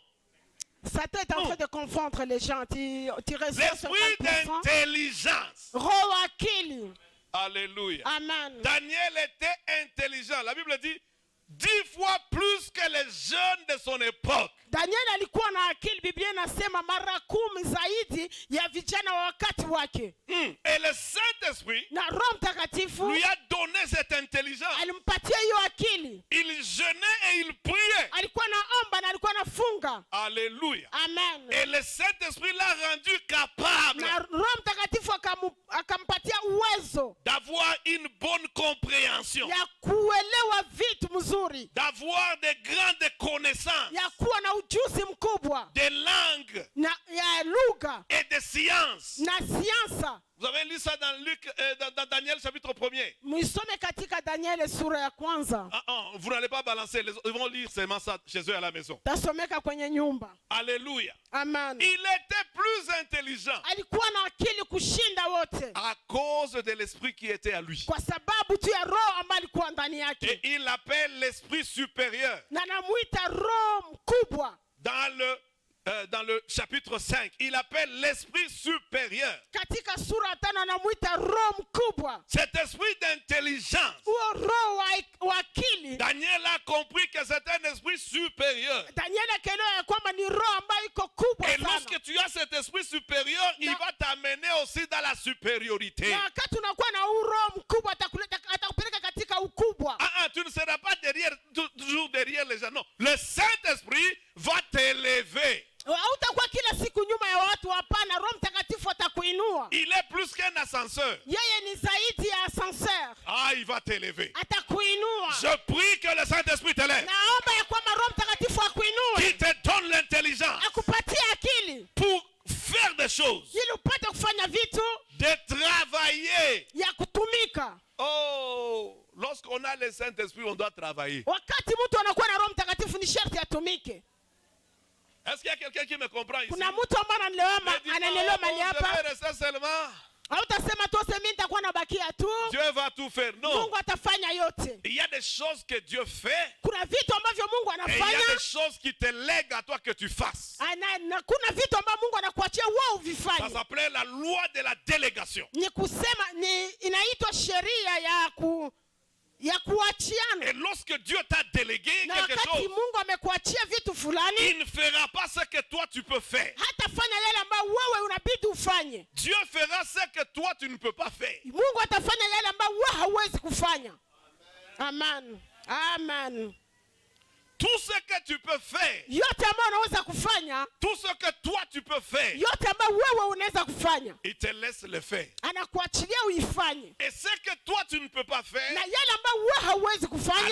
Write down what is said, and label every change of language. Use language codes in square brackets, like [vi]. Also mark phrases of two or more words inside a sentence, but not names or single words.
[fr] Satan est en train de confondre les gens. Tu l'esprit d'intelligence. Alléluia. Amen. Daniel était intelligent. La Bible dit 10 fois plus que les jeunes de son époque. [sw] Daniel alikuwa na akili. Biblia inasema mara 10 zaidi ya vijana wa wakati wake. [fr] Et le Saint-Esprit [sw] na Roho Mtakatifu [fr] lui a donné cette intelligence. [sw] Alimpatia hiyo akili. [fr] Il jeûnait et il priait. [sw] Alikuwa naomba na alikuwa nafunga. [fr] Alléluia. Amen. Et le Saint-Esprit l'a rendu capable. [sw] Na Roho Mtakatifu akampatia uwezo [fr] d'avoir une bonne compréhension. [sw] Ya kuelewa vitu mzuri. [fr] D'avoir de grandes connaissances. [sw] Ya kuwa na ujuzi mkubwa. [fr] De langues. [sw] Na ya lugha. [fr] Et de sciences. [sw] Na siansa. [fr] Vous avez lu ça dans dans Daniel chapitre 1er. [sw] Muisome katika Daniel sura ya kwanza. [fr] Vous n'allez pas balancer, ils vont lire seulement ça chez eux à la maison. [sw] Tasomeka kwenye nyumba. [fr] Alléluia. Amen. Il était plus intelligent. [sw] Alikuwa na akili kushinda wote. [fr] À cause de l'esprit qui était à lui. [sw] Kwa sababu tu ya roho ambayo alikuwa ndani yake. [fr] Et il l'appelle l'esprit supérieur. [sw] Na namuita roho mkubwa. [fr] Dans le chapitre 5, il appelle l'esprit supérieur. [sw] Katika sura 5 anamuita roho mkubwa. [fr] Cet esprit d'intelligence. [sw] Roho wa akili. [fr] Daniel a compris que c'est un esprit supérieur. [sw] Daniel akaelewa kwamba ni roho ambayo iko kubwa sana. [fr] Et lorsque tu as cet esprit supérieur, il va t'amener aussi dans la supériorité. [sw] Na wakati unakuwa na roho mkubwa atakupeleka katika ukubwa. [fr] Tu ne seras pas toujours derrière les gens. Non, le Saint-Esprit va t'élever. [sw] Hautakuwa kila siku nyuma ya watu, hapana. Roho Mtakatifu atakuinua. [fr] Il est plus qu'un ascenseur. [sw] Yeye ni zaidi ya ascenseur. [fr] Il va t'élever. [sw] Atakuinua. [fr] Je prie que le Saint-Esprit t'élève. [sw] Naomba ya kwamba Roho Mtakatifu akuinue. [fr] Qui te donne l'intelligence. [sw] Akupatie akili. [fr] Pour faire des choses. [sw] Ili upate kufanya vitu. [fr] De travailler. [sw] Ya kutumika. [fr] Lorsqu'on a le Saint-Esprit, on doit travailler. [sw] Wakati mtu anakuwa na Roho Mtakatifu ni sharti atumike. [fr] Est-ce qu'il y a quelqu'un qui me comprend ici? [sw] Kuna mtu ambaye ananielewa mali hapa? [fr] Dieu va tout faire. Non. [sw] Mungu atafanya yote. [fr] Il y a des choses que Dieu fait. [sw] Kuna vitu ambavyo Mungu anafanya. [fr] Et il y a des choses qui te lèguent à toi que tu fasses. [sw] Kuna vitu ambavyo Mungu anakuachia wewe uvifanye. [fr] Ça s'appelle la loi de la délégation. [sw] Ni kusema inaitwa sheria ya kuachiana. [fr] Et lorsque Dieu t'a délégué quelque chose, [sw] Mungu amekuachia vitu fulani, [fr] il ne fera pas ce que toi tu peux faire. [sw] Hatafanya yale ambayo wewe unabidi ufanye. [fr] Dieu fera ce que toi tu ne peux pas faire. [sw] Mungu atafanya yale ambayo wewe hauwezi kufanya. [fr] Amen. Amen. Tout ce que tu peux faire, [sw] yote ambayo unaweza kufanya, [fr] tout ce que toi tu peux faire, [sw] yote ambayo wewe unaweza kufanya, [fr] il te laisse le faire. [sw] Anakuachilia uifanye. [fr] Et ce que toi tu ne peux pas faire, [sw] na yale ambayo wewe hauwezi kufanya,